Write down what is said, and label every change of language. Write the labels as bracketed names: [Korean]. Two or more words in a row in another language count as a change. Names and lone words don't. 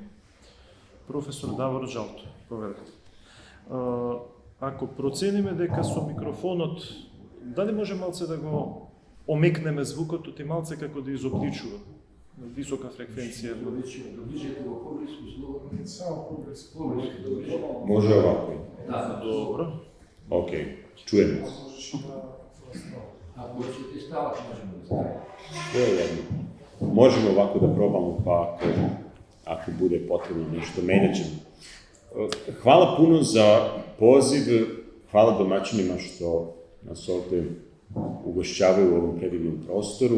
[Macedonian] Професор Давор Джалто, поведете. Ако процениме дека со микрофонот, дали може малце да го омекнеме звукот, и малце како да изобличува на висока фреквенција? Може овако. Добро. Океј, чуеме. [Serbian] Ако ćete stavati, možemo da stavimo. Sve je jedno. Možemo ovako da probamo, pa ako bude potrebno nešto menjat ćemo. Hvala puno za poziv, hvala domaćinima što nas ovde ugošćavaju u ovom predivnom prostoru.